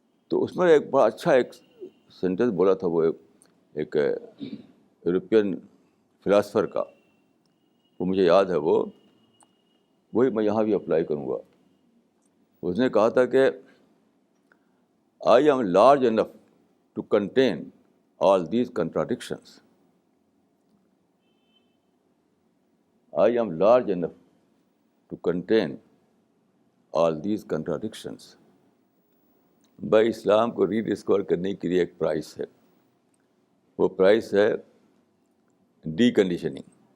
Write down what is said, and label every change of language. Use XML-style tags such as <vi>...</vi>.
<ur>تو اس میں ایک بڑا اچھا ایک سینٹینس بولا تھا, وہ ایک یورپین فلاسفر کا, وہ مجھے یاد ہے, وہی میں یہاں بھی اپلائی کروں گا.</ur> <en>اس نے کہا تھا کہ I am large enough to contain all these contradictions. I am large enough to contain all these contradictions.</en> <ur>بھائی اسلام کو ری ڈسکور کرنے کے لیے ایک پرائس ہے, وہ پرائس ہے ڈی کنڈیشننگ.</ur>